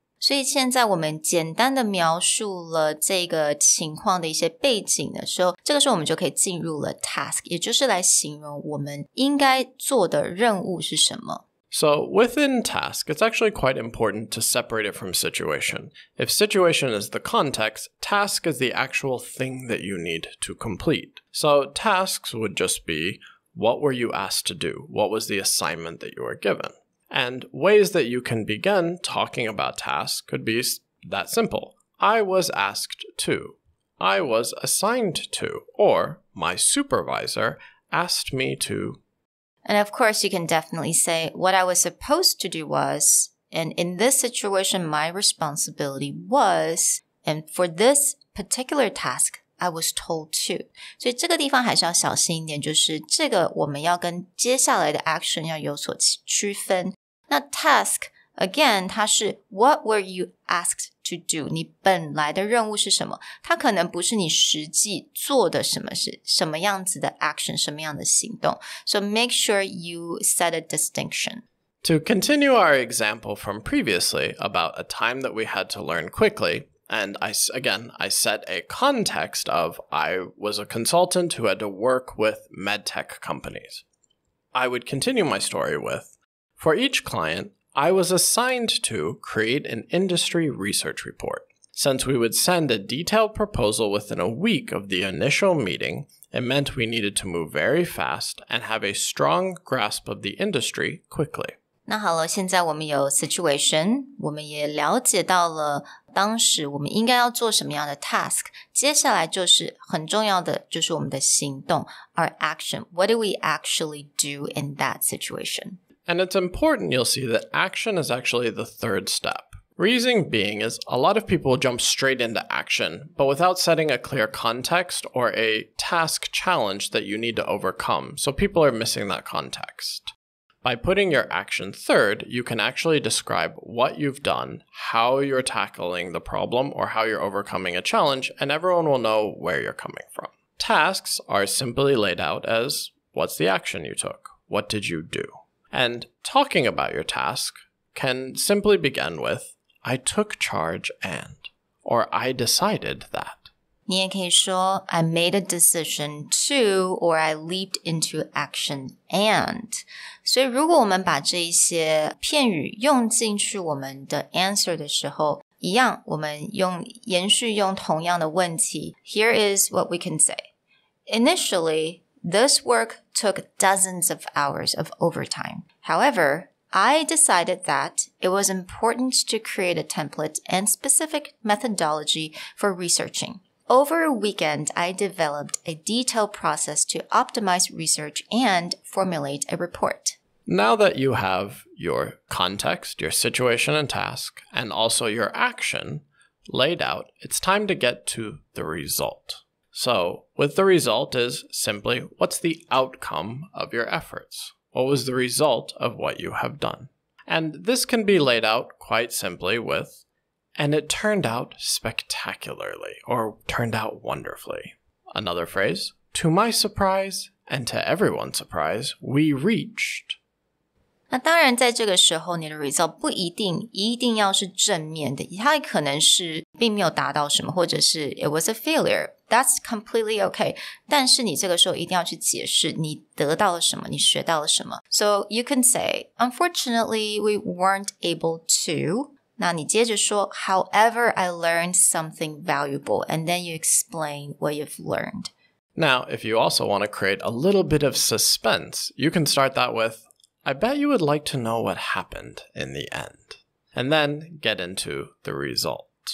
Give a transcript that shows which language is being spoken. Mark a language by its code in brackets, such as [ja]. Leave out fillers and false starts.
[zh] 所以现在我们简单的描述了这个情况的一些背景的时候，这个时候我们就可以进入了 task， 也就是来形容我们应该做的任务是什么。 [en] So within task, it's actually quite important to separate it from situation. If situation is the context, task is the actual thing that you need to complete. So tasks would just be, what were you asked to do? What was the assignment that you were given? And ways that you can begin talking about tasks could be that simple. I was asked to. I was assigned to. Or my supervisor asked me to. And of course, you can definitely say, what I was supposed to do was, and in this situation, my responsibility was, and for this particular task, I was told to. [zh] 所以这个地方还是要小心一点，就是这个我们要跟接下来的 action 要有所区分。 [en] 那 task, again, [zh] 它是 [en] what were you asked to do? [zh] 你本来的任务是什么？它可能不是你实际做的什么事，什么样子的 action, 什么样的行動。 [en] So make sure you set a distinction. To continue our example from previously about a time that we had to learn quickly, and I set a context of I was a consultant who had to work with medtech companies. I would continue my story with, for each client, I was assigned to create an industry research report. Since we would send a detailed proposal within a week of the initial meeting, it meant we needed to move very fast and have a strong grasp of the industry quickly. [zh] 那好了，现在我们有 situation， 我们也了解到了当时我们应该要做什么样的 task， 接下来就是很重要的就是我们的行动 [en] our action. What do we actually do in that situation? And it's important you'll see that action is actually the third step. Reason being is a lot of people jump straight into action, but without setting a clear context or a task challenge that you need to overcome. So people are missing that context. By putting your action third, you can actually describe what you've done, how you're tackling the problem, or how you're overcoming a challenge, and everyone will know where you're coming from. Tasks are simply laid out as, what's the action you took? What did you do? And talking about your task can simply begin with, I took charge and, or I decided that. [zh] 你也可以说 [en] I made a decision to, or I leaped into action and. [zh] 所以如果我们把这一些片语用进去我们的 answer 的时候，一样我们延续用同样的问题。 [en] Here is what we can say. Initially, this work took dozens of hours of overtime. However, I decided that it was important to create a template and specific methodology for researching. Over a weekend, I developed a detailed process to optimize research and formulate a report. Now that you have your context, your situation and task, and also your action laid out, it's time to get to the result. So, with the result is simply, what's the outcome of your efforts? What was the result of what you have done? And this can be laid out quite simply with, and it turned out spectacularly, or turned out wonderfully. Another phrase, to my surprise, and to everyone's surprise, we reached. [zh] 那当然在这个时候你的 result 不一定要是正面的，它可能是并没有达到什么，或者是 [en] it was a failure. That's completely okay. [zh] 但是你这个时候一定要去解释你得到了什么，你学到了什么。 [en] So you can say, unfortunately, we weren't able to. [zh] 那你接着说 [en] however, I learned something valuable, and then you explain what you've learned. Now, if you also want to create a little bit of suspense, you can start that with, I bet you would like to know what happened in the end, and then get into the result.